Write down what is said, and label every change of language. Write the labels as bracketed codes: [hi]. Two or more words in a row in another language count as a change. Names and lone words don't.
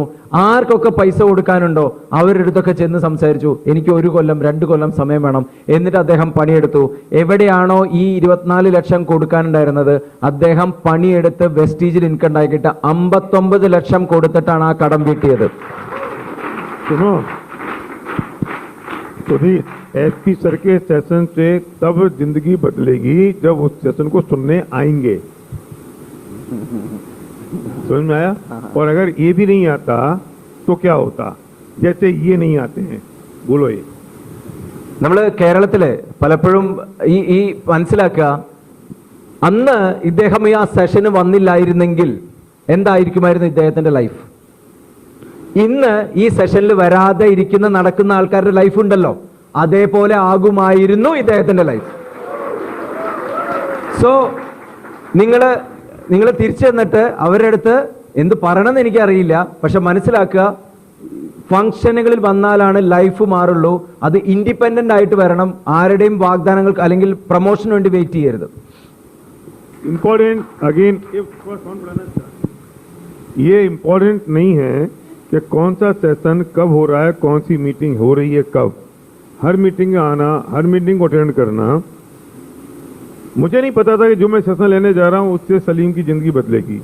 [ml] ആർക്കൊക്കെ പൈസ കൊടുക്കാനുണ്ടോ അവരുടെ അടുത്തൊക്കെ ചെന്ന് സംസാരിച്ചു, എനിക്ക് 1 കൊല്ലം 2 കൊല്ലം സമയം വേണം. എന്നിട്ട് അദ്ദേഹം പണിയെടുത്തു. എവിടെയാണോ ഈ 24 ലക്ഷം കൊടുക്കാനുണ്ടായിരുന്നത്, അദ്ദേഹം പണിയെടുത്ത് വെസ്റ്റീജിൽ ഇൻകം ഉണ്ടാക്കിയിട്ട് 59 ലക്ഷം കൊടുത്തിട്ടാണ് ആ കടം വീട്ടിയത്. [hi] SP सर के सेशन से तब जिंदगी बदलेगी जब उस सेशन को सुनने आएंगे. समझ में आया? और अगर ये भी नहीं आता तो क्या होता? जैसे ये नहीं आते हैं, बोलो ये. [ml] നമ്മൾ കേരളത്തില് പലപ്പോഴും ഈ മനസ്സിലാക്കുക, അന്ന് ഇദ്ദേഹം ഈ ആ സെഷന് വന്നില്ലായിരുന്നെങ്കിൽ എന്തായിരിക്കുമായിരുന്നു ഇദ്ദേഹത്തിന്റെ ലൈഫ്? ഇന്ന് ഈ സെഷനിൽ വരാതെ നടക്കുന്ന ആൾക്കാരുടെ ലൈഫ് ഉണ്ടല്ലോ, അതേപോലെ ആകുമായിരുന്നു ഇദ്ദേഹത്തിന്റെ ലൈഫ്. സോ നിങ്ങൾ തിരിച്ചു ചെന്നിട്ട് അവരുടെ അടുത്ത് എന്ത് പറയണമെന്ന് എനിക്കറിയില്ല, പക്ഷെ മനസ്സിലാക്കുക, ഫംഗ്ഷനുകളിൽ വന്നാലാണ് ലൈഫ് മാറുള്ളൂ. അത് ഇൻഡിപെൻഡന്റ് ആയിട്ട് വരണം. ആരുടെയും വാഗ്ദാനങ്ങൾക്ക് അല്ലെങ്കിൽ പ്രൊമോഷന് വേണ്ടി വെയിറ്റ് ചെയ്യരുത്. [en] important again, [hi] ये इम्पोर्टेंट नहीं है कि कौन सा सेशन कब हो रहा है, कौन सी मीटिंग हो रही है कब. हर मीटिंग में आना, हर मीटिंग को अटेंड करना. मुझे नहीं पता था कि जो मैं सेशन लेने जा रहा हूं उससे सलीम की जिंदगी बदलेगी.